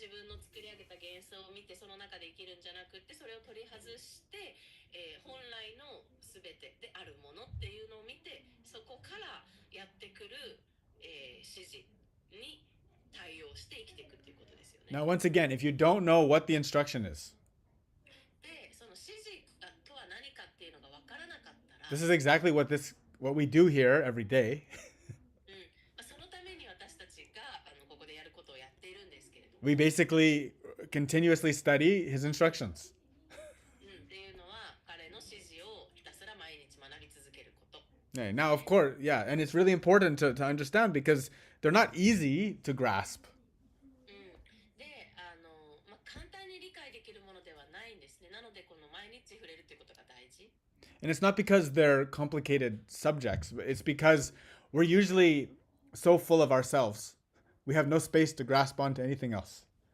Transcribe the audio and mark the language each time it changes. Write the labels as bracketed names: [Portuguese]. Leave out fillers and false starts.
[Japanese] 自分の作り上げた幻想を見てその中で生きるんじゃなくって、それを取り外して、本来の全てであるものっていうのを見て、そこからやってくる、指示に対応して生きていくっていうことですよね。 [English] Now, once again, if you don't know what the instruction is, [Japanese] で、その指示とは何かっていうのが分からなかったら、 [English] this is exactly what we do here every day. [Japanese] そのために私たちがここでやることをやっているんですけれども、 [English] We basically continuously study his instructions. [Japanese] っていうのは彼の指示をひたすら毎日学び続けること。 [English] Okay, now, of course, yeah, and it's really important to understand because they're not easy to grasp. [Japanese] で、簡単に理解できるものではないんですね。なのでこの毎日触れるということが大事。 [English] And it's not because they're complicated subjects, but it's because we're usually so full of ourselves. We have no space to grasp onto anything else.